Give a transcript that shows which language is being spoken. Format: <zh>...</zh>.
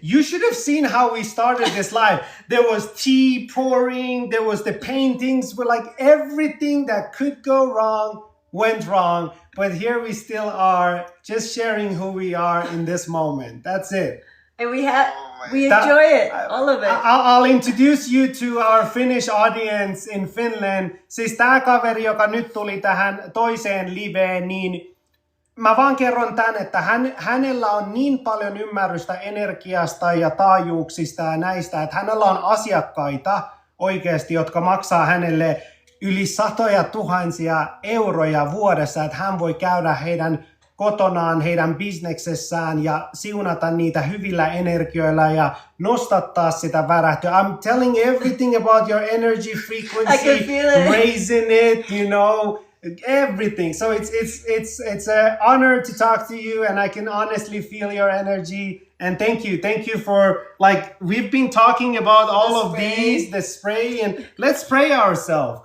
<en>You should have seen how we started this live. There was tea pouring, there was the paintings, but like everything that could go wrong went wrong. But here we still are, just sharing who we are in this moment. That's it. And we my enjoy it, all of it. I'll introduce you to our Finnish audience in Finland.</en> <fi>Siis tää kaveri, joka nyt tuli tähän toiseen liveen, niin mä vaan kerron tän, että hänellä on niin paljon ymmärrystä energiasta ja taajuuksista ja näistä, että hänellä on asiakkaita oikeasti, jotka maksaa hänelle yli 100,000 euroja vuodessa, että hän voi käydä heidän kotonaan, heidän bisneksessään ja siunata niitä hyvillä energioilla ja nostattaa sitä värähtyä.</fi> <en>I'm telling everything about your energy frequency, I can feel it. raising it, you know, everything. So it's an honor to talk to you, and I can honestly feel your energy. And thank you for, like, we've been talking about all of these, the spray, and let's spray ourselves.</en>